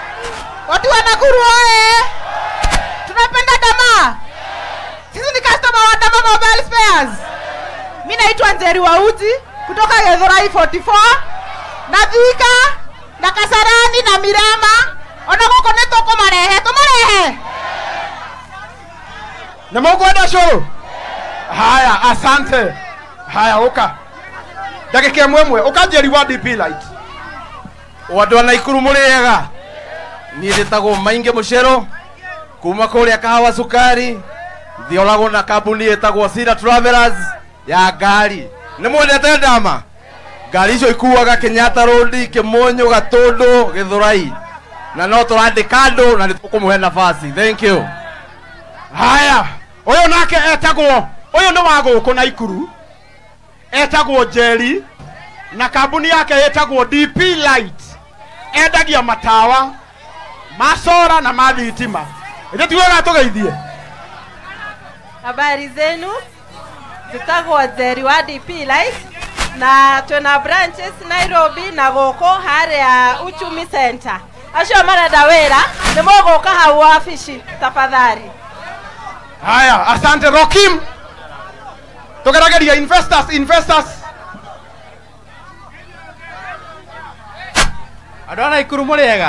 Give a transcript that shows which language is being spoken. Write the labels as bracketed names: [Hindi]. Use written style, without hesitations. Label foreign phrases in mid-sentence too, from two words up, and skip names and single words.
[Swahili] Watu wa Nakuru oye! Tunapenda Dama. Sisi ni customer wa Dama Mobile Spares. Mimi naitwa Njeri Wauti kutoka Githurai 44 na Thika na Kasarani na Mirema. [Kikuyu] Ona goko ni toko marehe, tumarehe. Na mugwenda show. [Swahili] Haya, asante. [Kikuyu] Haya, uka. Dakika mwemwe, uka Njeri wa DP Light. Watu wa Nakuru muriega. Ni ndetagwo Maingi Mucero kuma kuria Kahawa Sukari. Thiolago na kambuni etagwo Sira Travelers ya ngari. Ni mwendete Dama. Ngari icio ikuaga Kenyatta Road, Kimonyo, Gatundu, Githurai. Na no turandika andu na nitukumuhe nafasi. [English] Thank you. [Kikuyu] Haya, uyu nake etagwo, uyu ni wa guku Nakuru. Etagwo Njeri na kambuni yake etagwo DP Light. Endagia matawa, masora na mathitima. Ije tuwega tugeithie. [Swahili] Habari zenu? [Kikuyu] Tutagwo Njeri wa DP Light na tuna branches Nairobi na goko haria Uchumi Center. Acio marenda wira ni muguka hau wabici tafadhali. [Swahili] Haya, asante Rokim. [Kikuyu] Tugerageria investors. Andũ a Nakuru muriega.